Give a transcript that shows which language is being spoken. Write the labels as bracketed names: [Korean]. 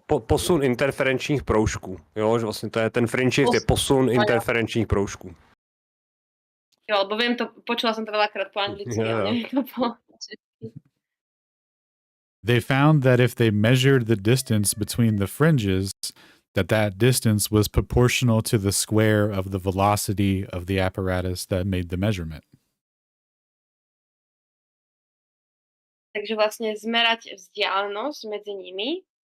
[Czech] Posun interferenčních proužků. Jo, že vlastně to je ten fringe je posun interferenčních proužků. [Slovak] Jo, lebo viem to, počula som to veľakrát po anglicky, ale neviem to po česky. [English] They found that if they measured the distance between the fringes, that distance was proportional to the square of the velocity of the apparatus that made the measurement. [Slovak] Takže vlastne zmerať vzdialenosť medzi nimi.